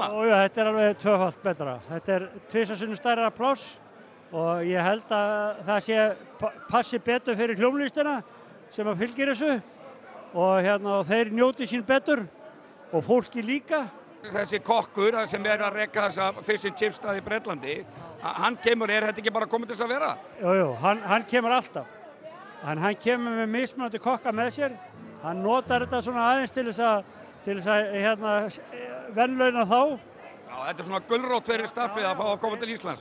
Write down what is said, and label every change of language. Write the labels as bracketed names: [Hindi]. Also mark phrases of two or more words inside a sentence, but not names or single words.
[Icelandic] Já, þetta er alveg 2-falt betra. Þetta er 2 sinnum stærra pláss og ég held að það passi betur fyrir hljómlistina sem að fylgir þessu og þeir njóti sín betur og fólki líka. Þessi kokkur sem er að reka þessa [English] fish and chips [Icelandic] stað í Bretlandi, hann kemur, er þetta ekki bara komið til þess að vera? Jú, hann kemur alltaf. En hann kemur með mismunandi kokka með sér. Hann notar þetta svona aðeins til þess að verðlauna þá. Já, þetta er svona gulrót fyrir staffið að fá að koma til Íslands.